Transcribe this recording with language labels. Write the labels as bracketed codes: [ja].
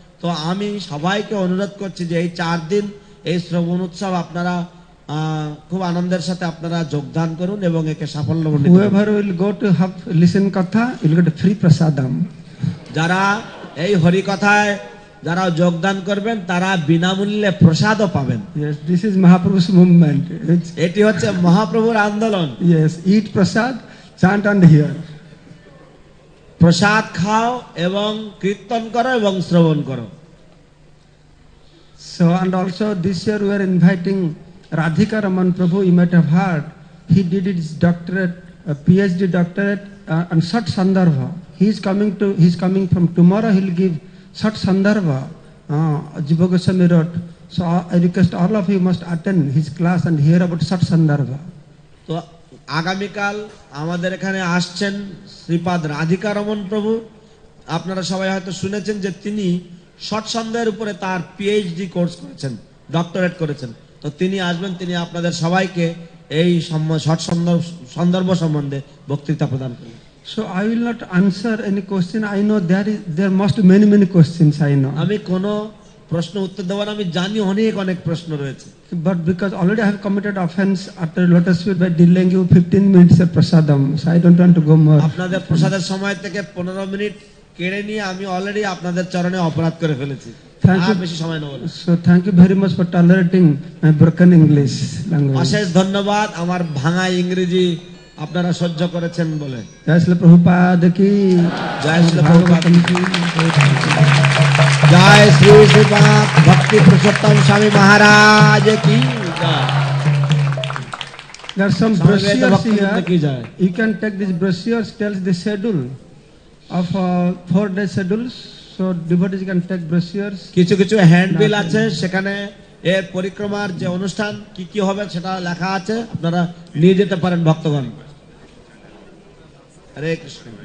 [bn] তো আমি সবাইকে অনুরোধ করছি যে এই 4 দিন এই শ্রবণ উৎসব আপনারা খুব আনন্দের সাথে আপনারা যোগদান করুন এবং একে সাফল্যমণ্ডিত করুন। [en] Whoever will go to have listen katha will get free prasadam. [bn] যারা এই হরি কথায় যারা যোগদান করবেন তারা বিনামূল্যে প্রসাদও পাবেন। [en] Yes, this is Mahaprabhu's movement. [bn] এটি হচ্ছে মহাপ্রভুর আন্দোলন। [en] Yes, eat prasad, chant and hear. [bn] প্রসাদ খাও এবং কীর্তন করো এবং শ্রবণ করো। [en] So and also this year we are inviting Radhika Raman Prabhu. You might have heard he did his doctorate, PhD doctorate on Sat Sandarbha. He is coming from tomorrow. He will give Sat Sandarbha, Jiva Goswami wrote. So I request all of you must attend his class and hear about Sat Sandarbha. [bn] তো আগামীকাল আমাদের এখানে আসছেন শ্রীপাদ রাধিকা রমন প্রভু। আপনারা সবাই হয়তো শুনেছেন যে তিনি সৎসন্দেহের উপরে তার পিএইচডি কোর্স করেছেন, ডক্টরেট করেছেন। তো তিনি আসবেন, তিনি আপনাদের সবাইকে এই সন্দর্ভ সম্বন্ধে বক্তৃতা প্রদান করবেন। [en] So I will not answer any question. I know there must be many questions. I know. [bn] আমি কোনো প্রশ্ন উত্তর দেব না, আমি জানি অনেক প্রশ্ন রয়েছে। [en] But because already I have committed offense after lotus feet by delaying you 15 minutes of prasadam, so I don't want to go more. [bn] আপনাদের প্রসাদের সময় থেকে 15 মিনিট কেড়ে নিয়ে আমি অলরেডি আপনাদের চরণে অপরাধ করে ফেলেছি। [en] Thank you. [bn] বেশি সময় নেব না। [en] So thank you very much for tolerating my broken English language. [bn] অশেষ ধন্যবাদ আমার ভাঙা ইংরেজি আপনারা সহ্য করেছেন বলে। [en] Jai Srila Prabhupada ki, [bn] জয় শ্রী প্রভুপাদ [en] Bhagavatam ki. [bn] জয় শ্রী শ্রীপাদ ভক্তি পুরুষোত্তম স্বামী মহারাজ কি জয়। [en] There are some [bn] স্বামী [en] brochures [bn] ভক্তি কি [en] here. [bn] Joy. [en] You can take these brochures, tells the schedule of 4-day schedules. So devotees can take brochures. [bn] কিছু কিছু হ্যান্ডবিল আছে, সেখানে এর পরিক্রমার যে অনুষ্ঠান কি কি হবে সেটা লেখা আছে, আপনারা নিয়ে যেতে পারেন ভক্তগণ। হরে কৃষ্ণ।